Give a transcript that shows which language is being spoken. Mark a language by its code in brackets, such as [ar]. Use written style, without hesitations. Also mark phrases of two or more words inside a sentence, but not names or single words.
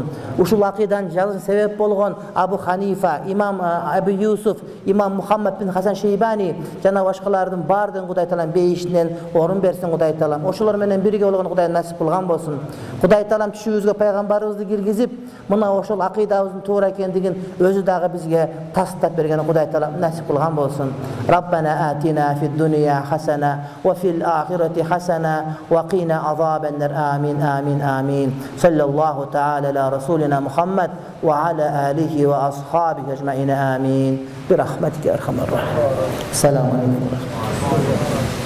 [ky] Ушул акыйданын жазышына себеп болгон Абу Ханифа, Имам Абу Юсуф, Имам Мухаммад бин Хасан Шейбани жана башкалардын бардыгын Кудай Таалам бейишинен орун берсин Кудай Таалам. Ошолор менен бирге болгон Кудай насип кылган болсун. Кудай Таалам түшүбүзгө пайгамбарыбызды киргизип, мына ошол акыйдабыздын туура экендигин өзү дагы бизге тастап берген Кудай Таалам насип кылган болсун. [ar] ربنا آتنا في الدنيا حسنة وفي الآخرة حسنة وقنا عذاب النار. آمين آمين آمين. صلى الله تعالى على رسولنا محمد وعلى آله وأصحابه أجمعين. آمين. برحمتك أرحم الرحيم. سلام عليكم.